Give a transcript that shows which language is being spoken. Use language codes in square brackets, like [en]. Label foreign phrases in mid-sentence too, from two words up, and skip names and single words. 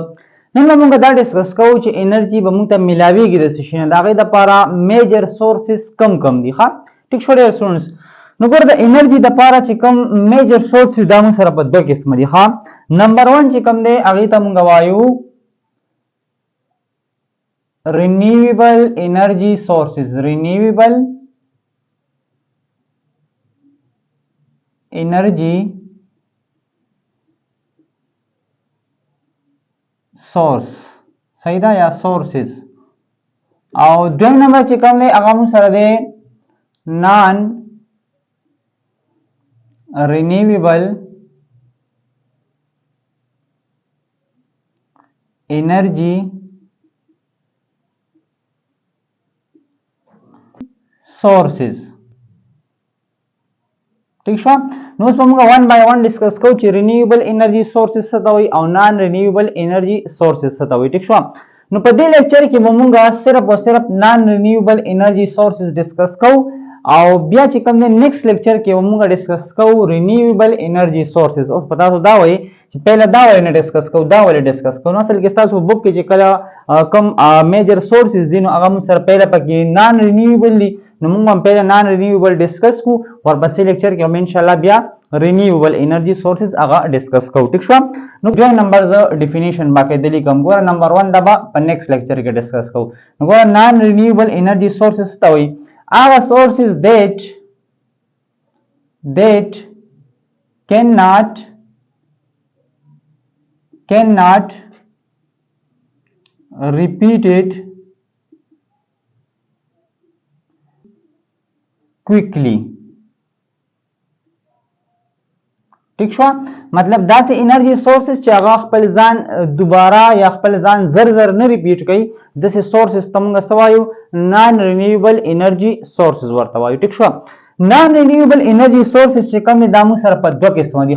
[ps] نن موږ دا ډیسکس کوو چې انرژي به موږ ته ملاويږي د څه شي نه، د هغه لپاره [en] major sources [ps] کم دي. ښه ټیک شو ډیر سټوډنټس. نو ګور د انرژي د لپاره چې کم [en] major sources [ps] دا موږ سره په دوه قسم دي. ښه نمبر 1 چې کم دی هغه ته موږ وایو [en] renewable energy sources. Renewable energy source [ps] صحیح ده یا [en] sources. [ps] او دویم نمبر چې کوم دی هغه موږ سره دی [en] non renewable energy sources. [ps] ٹھیک شو. نو اوس موږ [en] 1 by 1 [ps] ډیسکس کوو چې [en] renewable energy sources [ps] څه ته وایي او [en] non renewable energy sources [ps] څه ته وایي. ٹھیک شو. نو په دې لیکچر کې موږ صرف او صرف [en] non renewable energy sources [ps] ډیسکس کوو او بیا چې کوم دی [en] next lecture [ps] کې موږ ډیسکس کوو [en] renewable energy sources. [ps] اوس پتا ته دا وایي چې پہله دا ولې ډیسکس کوو، دا ولې ډیسکس کوو. نو اصل کې تاسو بوک کې چې کله کم [en] major sources [ps] دي نو هغه موږ سره پہله پکې [en] non renewable [ps] دي. نو موږ هم پہله [en] non renewable [ps] ډیسکس کو، ورپسې لیکچر کې هم [ar] ان شاء الله [ps] بیا [en] renewable energy sources [ps] هغه ډیسکس کوو. ٹھیک شو. نو دویم نمبر ز ډیفینیشن باقاعده لیکم. ګوره نمبر 1 دا په [en] next lecture [ps] کې ډیسکس کوو. نو ګوره [en] non renewable energy sources [ps] ته وایي هغه [en] sources that cannot repeated quickly. [ps] ٹھیک شو. مطلب داسې [en] energy sources [ps] چې هغه خپل ځان دوباره یا خپل ځان زر نه ریپیټ کوي، داسې سورسز ته موږ څه وایو؟ [en] non renewable energy sources [ps] ورته وایو. ټیک شو. [en] non renewable energy sources [ps] چې کوم دي دا موږ سره په دوه قسمه دي.